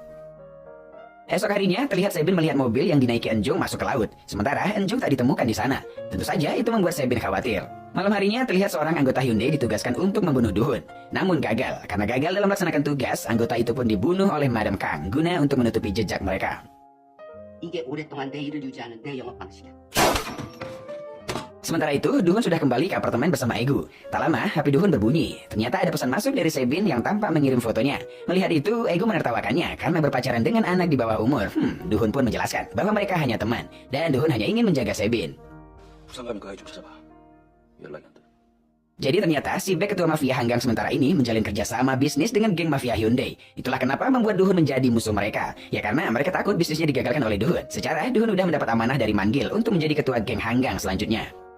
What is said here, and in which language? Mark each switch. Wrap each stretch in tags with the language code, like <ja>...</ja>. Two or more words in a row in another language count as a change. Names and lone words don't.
<id>Esok harinya, terlihat Sebin melihat mobil yang dinaiki Enjung masuk ke laut. Sementara Enjung tak ditemukan di sana. Tentu saja itu membuat Sebin khawatir. Malam harinya, terlihat seorang anggota Hyundai ditugaskan untuk membunuh Duhun. Namun gagal. Karena gagal dalam melaksanakan tugas, anggota itu pun dibunuh oleh Madam Kang guna untuk menutupi jejak mereka.</id> <ko>이게 오랫동안 내 일을 유지하는 내 영업 방식이야.</ko> <id>Sementara itu, Duhun sudah kembali ke apartemen bersama Egu. Tak lama, HP Duhun berbunyi. Ternyata ada pesan masuk dari Sebin yang tampak mengirim fotonya. Melihat itu, Egu menertawakannya karena berpacaran dengan anak di bawah umur. Duhun pun menjelaskan bahwa mereka hanya teman. Dan Duhun hanya ingin menjaga Sebin.</id> <ko>부산 가면 그 아이 좀 찾아봐. 연락이 안 돼.</ko> <id>Jadi ternyata si Baek ketua mafia Hanggang sementara ini menjalin kerjasama bisnis dengan geng mafia Hyundai. Itulah kenapa membuat Duhun menjadi musuh mereka. Ya karena mereka takut bisnisnya digagalkan oleh Duhun. Secara Duhun udah mendapat amanah dari Manggil untuk menjadi ketua geng Hanggang selanjutnya.</id>